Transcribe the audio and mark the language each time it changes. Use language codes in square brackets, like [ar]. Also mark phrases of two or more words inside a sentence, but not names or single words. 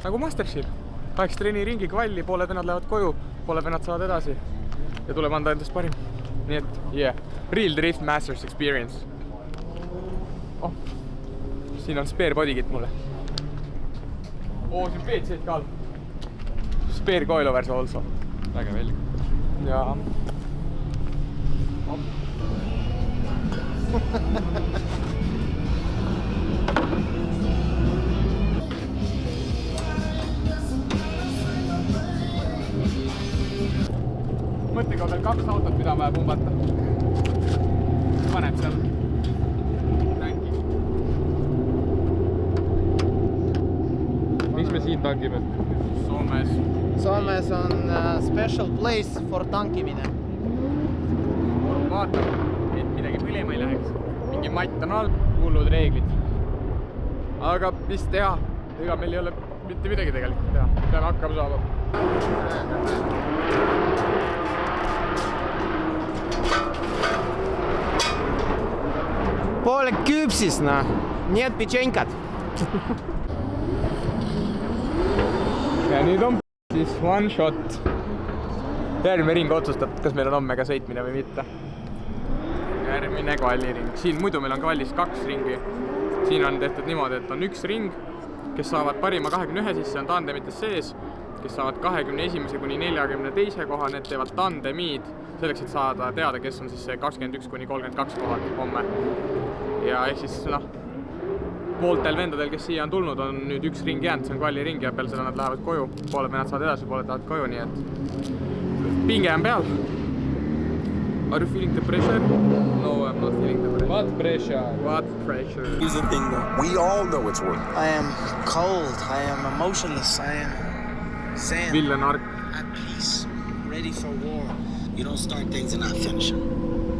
[et] Nagu Mastership. 8 treeniringi kvalli, pooled vennad lähevad koju, pooled vennad saavad edasi. Ja tuleb anda endast parim. Nii et, yeah. Real Drift Masters Experience. Oh, siin on [en] spare bodykit [et] mulle. Siin PC ka all. [en] Spare coilovers also. [et] Väga velge. Ja. Mõtlegi on veel 2 autot, mida on vaja pumbata. Paneb seal tanki. Miks me siin tankime? Soomes. Soomes on [en] special place for [et] tankimine. Vaatame, et midagi põlema ei läheks. Mingi matt on all, hullud reeglid. Aga mis teha? Ega meil ei ole mitte midagi tegelikult teha. Peame hakkama saama. Poole küpsis, noh. Need pečenkad. Ja nüüd on siis [en] one shot. [et] Järgmine ring otsustab, kas meil on homme ka sõitmine või mitte. Järgmine kvalliring. Siin muidu meil on kvallis 2 ringi. Siin on tehtud niimoodi, et on 1 ring, kes saavad parima 21 sisse, on tandemites sees, kes saavad 21. kuni 42. koha, need teevad tandemid selleks, et saada teada, kes on siis see 21 kuni 32 kohad homme. Ja ehk siis, noh, pooltel vendadel, kes siia on tulnud, on nüüd 1 ring jäänud, see on kvalliring ja peale seda nad lähevad koju. Pooled vennad saavad edasi, pooled lähevad koju, nii et pinge on peal. [en] Are you feeling the pressure? No, I'm not feeling the pressure. What pressure? What pressure? Here's the thing though, we all know it's work. I am cold, I am emotionless, I am sand. Villen Ark. At peace, ready for war. You don't start things and not finish them.